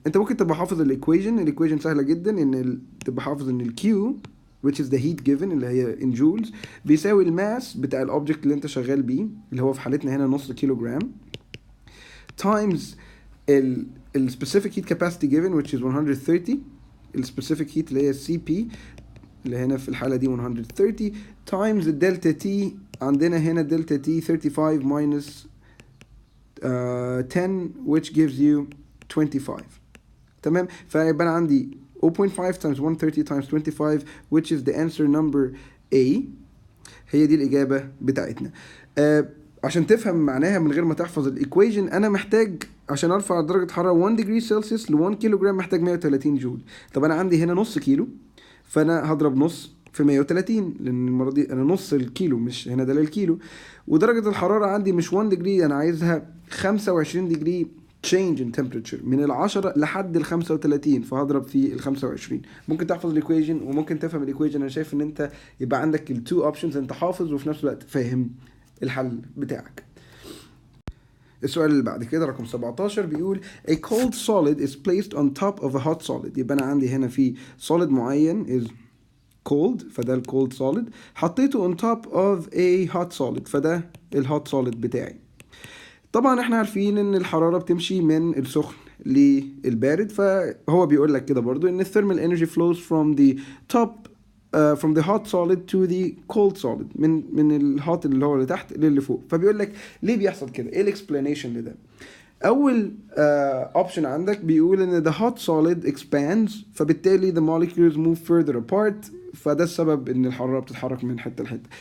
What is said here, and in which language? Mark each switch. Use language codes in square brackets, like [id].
[ar] انت ممكن تبقى حافظ الايكويجن سهله جدا, ان تبقى حافظ ان الكيو [en] which is the heat given [ar] اللي هي in joules بيساوي الماس بتاع الاوبجكت اللي انت شغال بيه اللي هو في حالتنا هنا نص كيلو جرام times ال [en] specific heat capacity given which is 130, [ar] ال specific heat اللي هي CP اللي هنا في الحالة دي 130 times الدلتا T. عندنا هنا دلتا [en] T 35 minus 10 which gives you 25. [ar] تمام, فيبقى أنا عندي [en] 0.5 times 130 times 25 which is the answer number A. [ar] هي دي الإجابة بتاعتنا. عشان تفهم معناها من غير ما تحفظ الايكويجن, انا محتاج عشان ارفع درجه حراره 1 ديجري سلسيوس ل 1 كيلو جرام محتاج 130 جول. طب انا عندي هنا نص كيلو, فانا هضرب نص في 130 لان المره دي انا نص الكيلو, مش هنا ده للكيلو. ودرجه الحراره عندي مش 1 ديجري, انا عايزها [en] 25 degree change in temperature [ar] من ال10 لحد ال35، فهضرب في ال25. ممكن تحفظ الايكويشن وممكن تفهم الايكويشن. انا شايف ان انت يبقى عندك التو اوبشنز، انت حافظ وفي نفس الوقت فاهم الحل بتاعك. السؤال اللي بعد كده رقم 17 بيقول [en] a cold solid is placed on top of a hot solid. [ar] يبقى انا عندي هنا في solid معين is cold، فده ال cold solid، حطيته [en] on top of a hot solid، [ar] فده ال hot solid بتاعي. طبعا احنا عارفين ان الحرارة بتمشي من السخن للبارد، فهو بيقول لك كده برضو ان [en] thermal energy flows from the top from the hot solid to the cold solid، [ar] من الهوت اللي هو اللي تحت للي فوق. فبيقول لك ليه بيحصل كده، ايه الاكسبلانيشن لده؟ اول اوبشن عندك بيقول ان [en] the hot solid expands، [ar] فبالتالي [en] the molecules move further apart، [ar] فده السبب ان الحراره بتتحرك من حته لحته.